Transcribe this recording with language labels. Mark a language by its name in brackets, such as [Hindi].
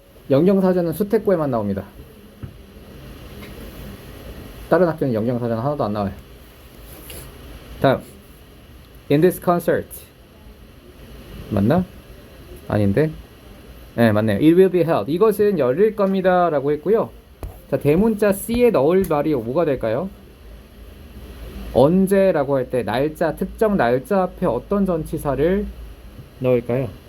[Korean] 영영사전은 수택고에만 나옵니다. 다른 학교는 영영사전 하나도 안 나와요. [English] 다음, in this concert 맞나? [Korean] 아닌데? 네, 맞네요. [English] It will be held. [Korean] 이것은 열릴 겁니다 라고 했고요. 자, 대문자 C에 넣을 말이 뭐가 될까요? 언제라고 할 때 날짜, 특정 날짜 앞에 어떤 전치사를 넣을까요?